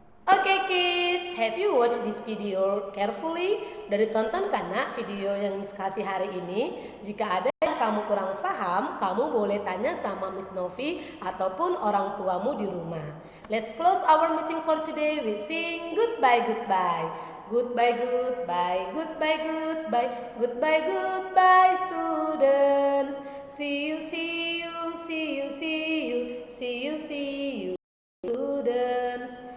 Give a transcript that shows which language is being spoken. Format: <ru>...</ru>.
<en>Okay kids, have you watched this video carefully?</en> <id>Dari tonton karena video yang Miss kasih hari ini. Jika ada yang kamu kurang paham, kamu boleh tanya sama Miss Novi ataupun orang tuamu di rumah.</id> <en>Let's close our meeting for today with sing goodbye, goodbye. Goodbye, goodbye, goodbye, goodbye, goodbye, goodbye students. See you, see you, see you, see you, see you, see you students.</en>